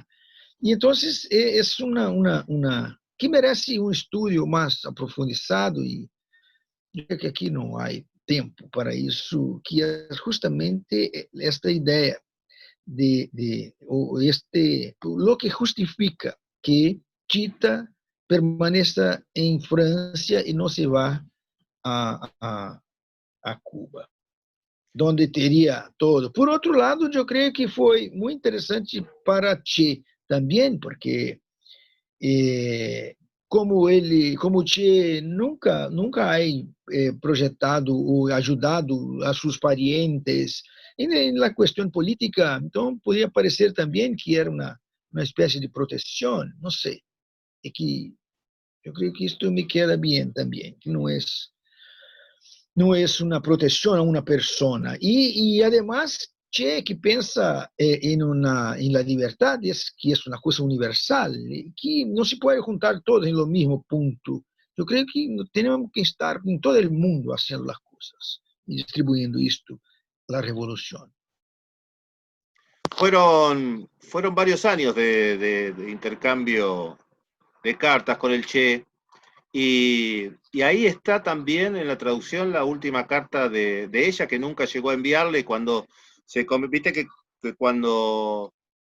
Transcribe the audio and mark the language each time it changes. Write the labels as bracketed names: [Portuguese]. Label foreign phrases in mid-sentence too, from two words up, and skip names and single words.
[Spanish] Y entonces es que merece un estudio más aprofundizado y yo creo que aquí no hay tiempo para eso, que es justamente esta idea lo que justifica que Chita permanezca en Francia y no se va a Cuba, donde teria todo. [Portuguese] Por outro lado, eu creio que foi muito interessante para Che também, porque como Che nunca ha projetado ou ajudado a seus parientes na questão política, então podia parecer também que era uma espécie de proteção, não sei. É que eu creio que isto me queda bem também, que não é uma proteção a uma persona. E además, Che que pensa em [Spanish] la libertad, [Portuguese] que é uma coisa universal, que não se pode juntar todos em [Spanish] lo mismo punto. [Portuguese] Eu creio que temos que estar em todo o mundo fazendo as coisas e distribuindo isto, a revolução. [Spanish] Fueron varios años de intercambio de cartas con el Che, y ahí está también en la traducción la última carta de ella que nunca llegó a enviarle cuando viste que cuando